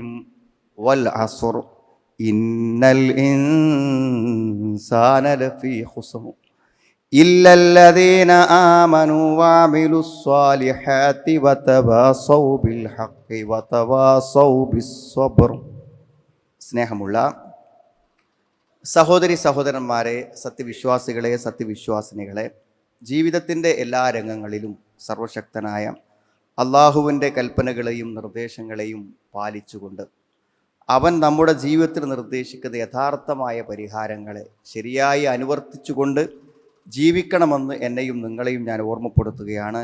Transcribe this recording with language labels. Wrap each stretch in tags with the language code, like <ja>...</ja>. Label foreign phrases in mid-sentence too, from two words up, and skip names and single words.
<ar>والعصر إن الإنسان لفي خسر إلا الذين آمنوا وعملوا الصالحات وتواصوا بالحق وتواصوا بالصبر.</ar> <ml>സ്നേഹമുള്ള സഹോദരി സഹോദരന്മാരെ, സത്യവിശ്വാസികളെ, സത്യവിശ്വാസിനികളെ, ജീവിതത്തിൻ്റെ എല്ലാ രംഗങ്ങളിലും സർവശക്തനായ അള്ളാഹുവിൻ്റെ കൽപ്പനകളെയും നിർദ്ദേശങ്ങളെയും പാലിച്ചുകൊണ്ട് അവൻ നമ്മുടെ ജീവിതത്തിൽ നിർദ്ദേശിക്കുന്ന യഥാർത്ഥമായ പരിഹാരങ്ങളെ ശരിയായി അനുവർത്തിച്ചുകൊണ്ട് ജീവിക്കണമെന്ന് എന്നെയും നിങ്ങളെയും ഞാൻ ഓർമ്മപ്പെടുത്തുകയാണ്.</ml>